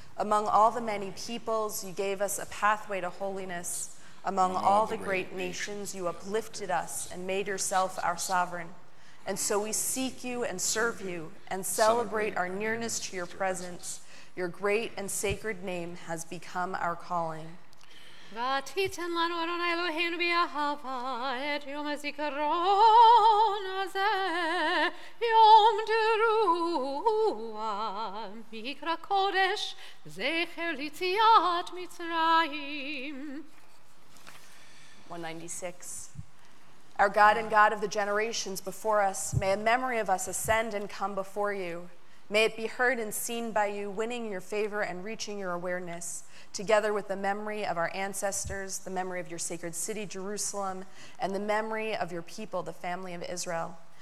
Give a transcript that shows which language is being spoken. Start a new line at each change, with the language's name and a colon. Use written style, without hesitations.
English: Among all the many peoples, you gave us a pathway to holiness. Among all the great nations, you uplifted us and made yourself our sovereign. And so we seek you and serve you and celebrate our nearness to your presence. Your great and sacred name has become our calling.
Hebrew: ותיתן לנו אדוני אלוהינו באהבה את יום הזיכרון הזה, יום תרועה, מקרא קודש, זכר ליציאת מצרים.
English: 196. Our God and God of the generations before us, may a memory of us ascend and come before you. May it be heard and seen by you, winning your favor and reaching your awareness, together with the memory of our ancestors, the memory of your sacred city, Jerusalem, and the memory of your people, the family of Israel.